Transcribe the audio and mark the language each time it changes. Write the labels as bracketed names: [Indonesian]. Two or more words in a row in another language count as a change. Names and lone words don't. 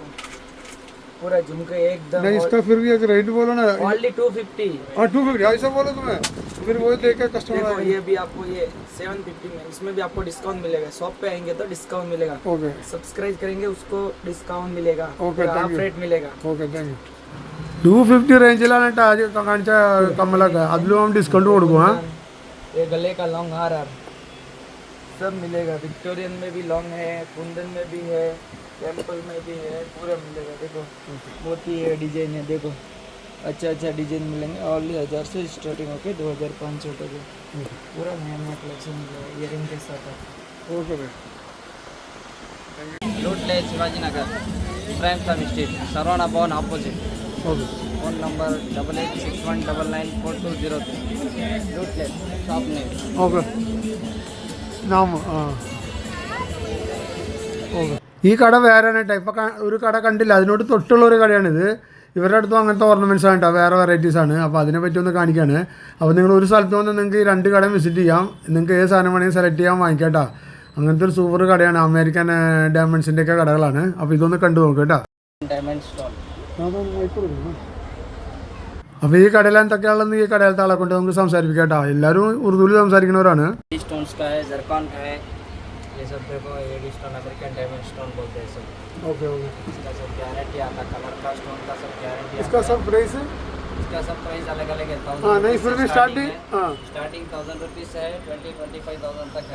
[Hindi] पूरा झुमके एकदम। नहीं इसका फिर भी एक रेट बोलो ना। ओनली 250। हाँ 250 ऐसा बोलो तुम्हें, फिर वो देख के कस्टमर देखो आएंगे। ये भी आपको ये 750 में, इसमें भी आपको डिस्काउंट मिलेगा। शॉप पे आएंगे तो डिस्काउंट मिलेगा। ओके सब्सक्राइब करेंगे उसको डिस्काउंट मिलेगा। [English] Okay, thank [Hindi] हाफ [English] you. [Hindi] रेट मिलेगा। [English] okay thank you [Malayalam] 250 റേഞ്ചിലാണ് കാണിച്ച കമ്മലൊക്കെ, അതിലും [Hindi] हम डिस्काउंट [Malayalam] കൊടുക്കും हाँ [Hindi] ये गले का लॉन्ग हार सब मिलेगा। विक्टोरियन में भी लॉन्ग है, कुंदन में भी है, टेम्पल में भी है, पूरा मिलेगा। देखो मोती है, डिजाइन है, देखो अच्छा अच्छा डिजाइन मिलेंगे। ओनली 1000 से स्टार्टिंग होके 2500 तक है। पूरा नया नया कलेक्शन मिलेगा इयरिंग के साथ। ओके भाई लूटले शिवाजीनगर इब्राहिम साहब स्ट्रीट सरवणा भवन ऑपोजिट। ओके फोन नंबर 8861994203। [English] लूटले shop name। [Malayalam] ഓക്കെ നാമ ആ ഓക്കെ ഈ കട വേറെയാണ് കേട്ടോ. ഇപ്പോൾ ഒരു കട കണ്ടില്ല, അതിനോട് തൊട്ടുള്ള ഒരു കടയാണിത്. ഇവരുടെ അടുത്തും അങ്ങനത്തെ ഓർണമെൻറ്റ്സ് ആണ് കേട്ടോ, വേറെ വെറൈറ്റീസ് ആണ്. അപ്പോൾ അതിനെ പറ്റി ഒന്ന് കാണിക്കുകയാണ്. അപ്പോൾ നിങ്ങൾ ഒരു സ്ഥലത്ത് വന്ന് നിങ്ങൾക്ക് ഈ 2 കടയും വിസിറ്റ് ചെയ്യാം. നിങ്ങൾക്ക് ഏത് സാധനം വേണമെങ്കിൽ സെലക്ട് ചെയ്യാൻ വാങ്ങിക്കാം കേട്ടോ. അങ്ങനത്തെ ഒരു സൂപ്പർ കടയാണ്. അമേരിക്കൻ ഡയമണ്ട്സിൻ്റെ ഒക്കെ കടകളാണ്. അപ്പോൾ ഇതൊന്ന് കണ്ടു നോക്കുക കേട്ടോ. [English] diamond stone. [Malayalam] അപ്പോൾ ഈ കടയിൽ എന്തൊക്കെയാണെന്ന് ഈ കടയിലത്തെ ആളെ കൊണ്ട് നമുക്ക് സംസാരിപ്പിക്കാം കേട്ടോ. എല്ലാവരും ഉറുദുവിൽ സംസാരിക്കുന്നവരാണ്. [Hindi] स्टोन्स का है, जरकॉन का है, ये सब देखो [English] AD stone, American diamond stone [Hindi] बोलते हैं सब। [English] okay okay [Hindi] इसका सब गारंटी आता, कलर का स्टोन का सब गारंटी आता। इसका सब प्राइस इसका सब प्राइस अलग अलग है। हाँ नहीं फिर भी स्टार्टिंग हाँ स्टार्टिंग 1000 रुपीज़ है, 20-25,000 तक है।